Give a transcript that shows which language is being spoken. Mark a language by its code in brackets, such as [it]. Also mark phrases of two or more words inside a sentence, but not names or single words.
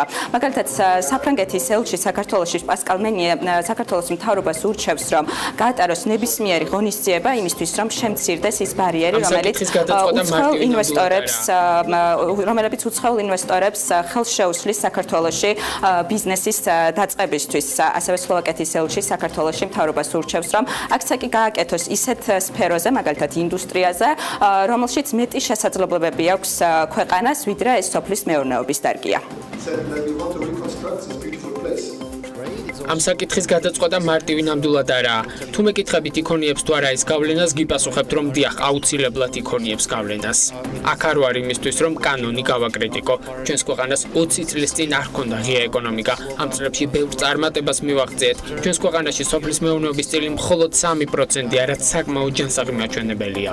[ka] მაგალითად, საფრანგეთის ელჩი საქართველოში პასკალ მენიე საქართველოს მთავრობას ურჩევს, რომ გაატაროს ნებისმიერი ღონისძიება იმისთვის, რომ შემცირდეს ის ბარიერი, რომელიც უცხოელ ინვესტორებს ხელს შეუსლის საქართველოში ბიზნესის დაწყებისთვის. ასევე სლოვაკეთის ელჩი საქართველოში მთავრობას ურჩევს, რომ აქცენტი გააკეთოს ისეთ სფეროზე, მაგალითად ინდუსტრიაზე, რომელშიც მეტი შესაძლებლობები აქვს ქვეყანას, ვიდრე ეს სოფლის მეურნეობის დარგია. [en] Said that we want to reconstruct this beautiful place. [ka] ამ საკითხის გადაწყვეტა მარტივი ნამდვილად არაა. თუ მეკითხებით იქონიებს თუ არა ეს გავლენას, გიპასუხებთ, რომ დიახ, აუცილებლად იქონიებს გავლენას. აქ არ ვარ იმისთვის, რომ კანონი გავაკრიტიკო. ჩვენს ქვეყანას 20 წლის წინ არ ჰქონდა ღია ეკონომიკა. ამ წლებში ბევრ წარმატებას მივაღწიეთ. ჩვენს ქვეყანაში სოფლის მეურნეობის წილი მხოლოდ 3%-ია, რაც საკმაოდ ჯანსაღი მაჩვენებელია.